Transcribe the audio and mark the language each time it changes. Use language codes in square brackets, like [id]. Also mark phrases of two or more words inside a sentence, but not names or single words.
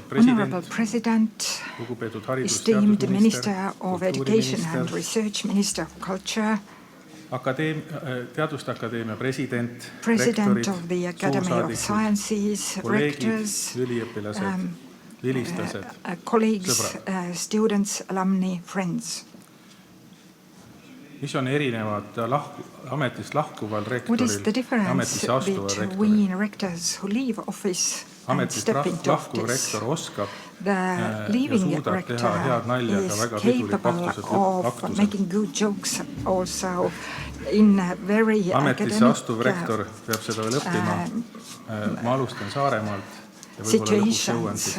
[en] President, esteemed Minister of Education and Research, Minister of Culture, [et] Teaduste Akadeemia president [en] of the Academy of Sciences, rectors, colleagues, students, alumni, friends. [et] Mis on erinevad ametist lahkuval rektoril? [en] What is the difference between rectors who leave office and step into office? The leaving rector is capable of making good jokes also in a very academic situations.